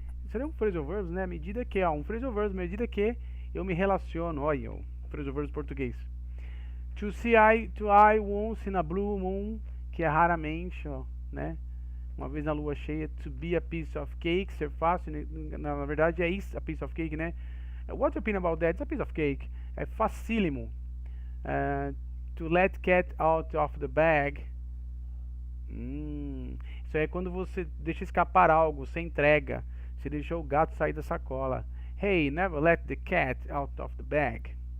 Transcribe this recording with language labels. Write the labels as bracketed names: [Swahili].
[Portuguese] Seria um phrasal verbs, né? À medida que, ó, um phrasal verbs, à medida que eu me relaciono, olha, o phrasal verbs português. [English] To see eye to eye once in a blue moon, [Portuguese] que é raramente, ó, né? Uma vez na lua cheia. [English] To be a piece of cake, [Portuguese] ser fácil, né? Na verdade é isso, [English] a piece of cake, né? What's your opinion about that? It's a piece of cake. [Portuguese] É facílimo. [English] To let cat out of the bag. [Portuguese] Isso aí é quando você deixa escapar algo, você entrega. Você deixou o gato sair da sacola. [English] Hey, never let the cat out of the bag.